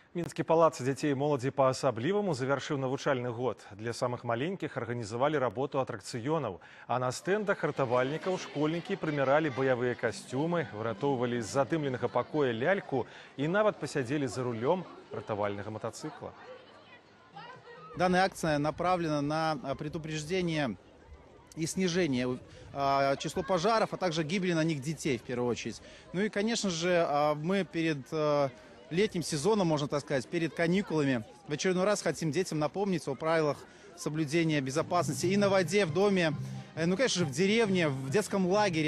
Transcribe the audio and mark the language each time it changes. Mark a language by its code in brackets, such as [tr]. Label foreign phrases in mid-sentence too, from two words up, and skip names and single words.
[be] Мінскі палац дзяцей і моладзі па-асабліваму завяршыў навучальны год. Для самых маленькіх арганізавалі работу атракцыёнаў. А на стэндах ратавальнікаў школьнікі прымяралі баявыя касцюмы, выратоўвалі з задымленага пакоя ляльку і нават пасядзелі за рулем ратавальнага мотоцикла. [ru] Данная акция направлена на предупреждение и снижение числа пожаров, а также гибели на них детей в первую очередь. Ну и, конечно же, мы перед летним сезоном, можно так сказать, перед каникулами в очередной раз хотим детям напомнить о правилах соблюдения безопасности и на воде, в доме, ну, конечно же, в деревне, в детском лагере.